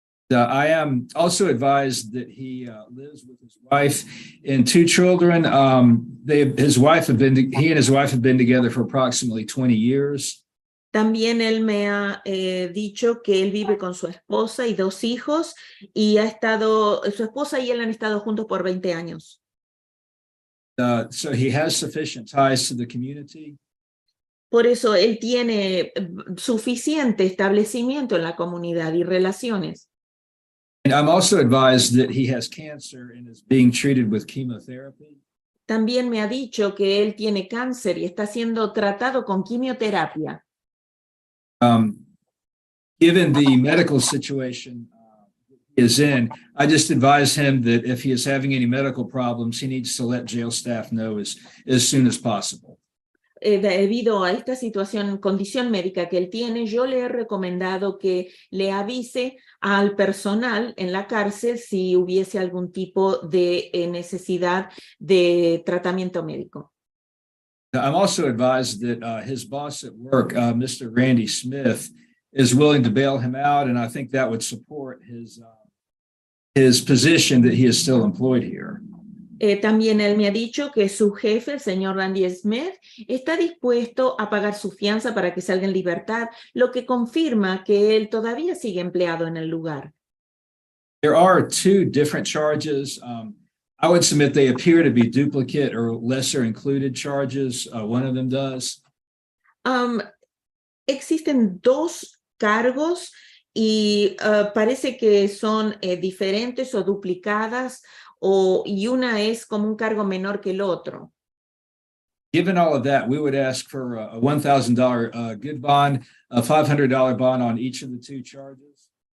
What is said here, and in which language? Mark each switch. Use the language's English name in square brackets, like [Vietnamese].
[English] I am also advised that he lives with his wife and two children. He and his wife have been together for approximately 20 years. [Spanish] También él me ha dicho que él vive con su esposa y dos hijos y su esposa y él han estado juntos por 20 años. [English] So he has sufficient ties to the community. [Spanish] Por eso él tiene suficiente establecimiento en la comunidad y relaciones. [English] And I'm also advised that he has cancer and is being treated with chemotherapy. [Spanish] También me ha dicho que él tiene cáncer y está siendo tratado con quimioterapia. [English] Given the medical situation he is in, I just advise him that if he is having any medical problems, he needs to let jail staff know as soon as possible. [Spanish] Debido a esta condición médica que él tiene, yo le he recomendado que le avise al personal en la cárcel si hubiese algún tipo de necesidad de tratamiento médico. [English] I'm also advised that his boss at work, Mr. Randy Smith, is willing to bail him out, and I think that would support his position that he is still employed here. [Spanish] También él me ha dicho que su jefe, el señor Randy Smith, está dispuesto a pagar su fianza para que salga en libertad, lo que confirma que él todavía sigue empleado en el lugar. [English] There are two different charges. I would submit they appear to be duplicate or lesser included charges. One of them does. [Spanish] Existen dos cargos y parece que son diferentes o duplicadas y una es como un cargo menor que el otro. [English] Given all of that, we would ask for a $1,000 good bond, a $500 bond on each of the two charges.